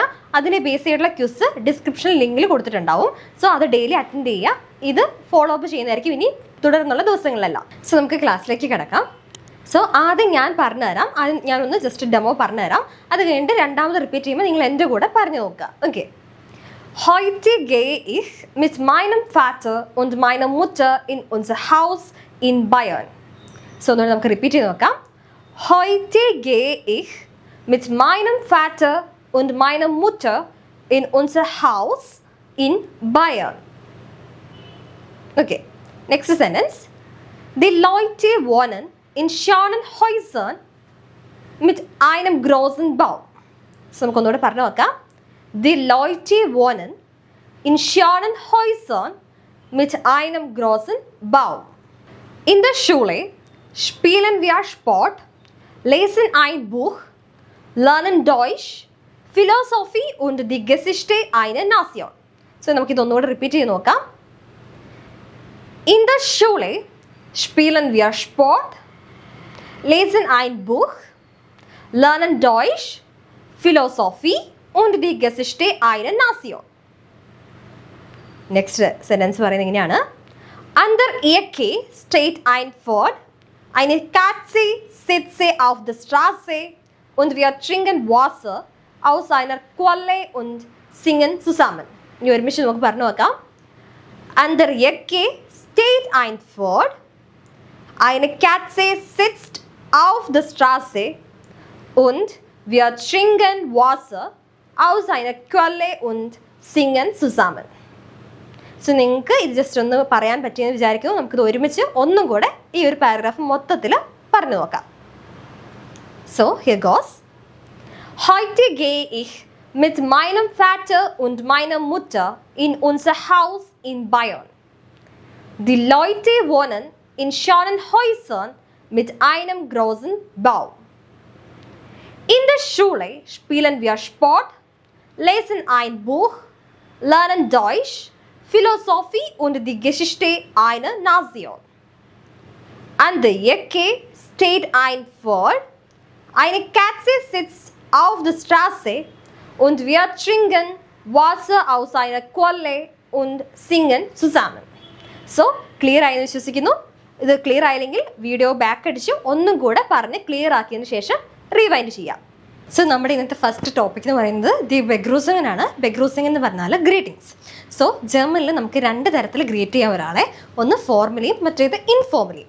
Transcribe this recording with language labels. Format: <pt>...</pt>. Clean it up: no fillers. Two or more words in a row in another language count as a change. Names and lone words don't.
<ml>അതിനെ ബേസ് ചെയ്തിട്ടുള്ള</ml> <en>quiz description</en> <ml>ലിങ്കിൽ കൊടുത്തിട്ടുണ്ടാവും. സോ അത്</ml> <en>daily attend</en> <ml>ചെയ്യുക. ഇത്</ml> <en>follow up</en> <ml>ചെയ്യുന്നതായിരിക്കും ഇനി തുടർന്നുള്ള ദിവസങ്ങളിലെല്ലാം. സോ നമുക്ക് ക്ലാസ്സിലേക്ക് കിടക്കാം. സോ ആദ്യം ഞാൻ പറഞ്ഞുതരാം. ആദ്യം ഞാനൊന്ന്</ml> <en>just demo</en> <ml>പറഞ്ഞുതരാം. അത് കഴിഞ്ഞിട്ട് രണ്ടാമത് റിപ്പീറ്റ് ചെയ്യുമ്പോൾ നിങ്ങൾ എൻ്റെ കൂടെ പറഞ്ഞു നോക്കുക. ഓക്കെ.</ml> <de>Heute gehe ich mit meinem Vater und meiner Mutter in unser Haus in Bayern.</de> <ml>So ഒന്നുകൂടെ നമുക്ക് റിപ്പീറ്റ് ചെയ്ത് നോക്കാം.</ml> <de>Heute gehe ich mit meinem Vater und meiner Mutter in unser Haus in Bayern.</de> <en>Okay. Next sentence.</en> <de>Die Leute wohnen in schönen Häusern mit einem großen Bau.</de> <ml>So നമുക്കൊന്നുകൂടെ പറഞ്ഞു നോക്കാം.</ml> <de>Die Leute wohnen in schönen Häusern mit einem großen Bau. In der Schule spielen wir Sport, lesen ein Buch, lernen Deutsch, Philosophie und die Geschichte einer Nation.</de> <ml>So നമുക്കിതൊന്നുകൂടെ റിപ്പീറ്റ് ചെയ്ത് നോക്കാം.</ml> <de>In der Schule spielen wir Sport, lesen ein Buch, lernen Deutsch, Philosophie und die Geschichte einer Nation.</de> <en>Next sentence</en> <ml>പറയുന്നത് ഇങ്ങനെയാണ്.</ml> <de>An der Ecke steht ein Pferd, eine Katze sitzt auf der Straße und wir trinken Wasser aus einer Quelle und singen zusammen.</de> <ml>ഇനി ഒരുമിച്ച് നമുക്ക് പറഞ്ഞു നോക്കാം.</ml> <de>An der Ecke steht ein Pferd, eine Katze sitzt auf der Straße und wir trinken Wasser aus einer Quelle und singen zusammen.</de> <ml>സോ നിങ്ങൾക്ക് ഇത് ജസ്റ്റ് ഒന്ന് പറയാൻ പറ്റിയെന്ന് വിചാരിക്കുന്നു. നമുക്കിത് ഒരുമിച്ച് ഒന്നും കൂടെ ഈ ഒരു പാരഗ്രാഫ് മൊത്തത്തിൽ പറഞ്ഞു നോക്കാം.</ml> <en>So here goes.</en> <de>Heute gehe ich mit meinem Vater und meiner Mutter in unser Haus in Bayern. Die Leute wohnen in schönen Häusern mit einem großen Bau. In der Schule spielen wir Sport, lesen ein Buch, lernen Deutsch, Philosophie und die Geschichte einer Nation. An der Ecke steht ein Pferd, eine Katze sitzt auf der Straße und wir trinken Wasser aus einer Quelle und singen zusammen.</de> <ml>So, clear ആയെന്ന് വിശ്വസിക്കുന്നു. ഇത് ക്ലിയർ ആയില്ലെങ്കിൽ</ml> <en>video back</en> <ml>അടിച്ച് ഒന്നും കൂടെ പറഞ്ഞ് ക്ലിയർ ആക്കിയതിന് ശേഷം റീവൈൻഡ് ചെയ്യാം. സോ നമ്മുടെ ഇന്നത്തെ</ml> <en>first topic</en> <ml>എന്ന് പറയുന്നത്</ml> <de>die Begrüßung</de> <ml>ആണ്. ബെഗ്രൂസിംഗ് എന്ന് പറഞ്ഞാൽ ഗ്രീറ്റിംഗ്സ്. സോ ജർമ്മനിൽ നമുക്ക് രണ്ട് തരത്തിൽ ഗ്രീറ്റ് ചെയ്യാം ഒരാളെ. ഒന്ന് ഫോർമലിയും മറ്റേത് ഇൻഫോർമലിയും.</ml>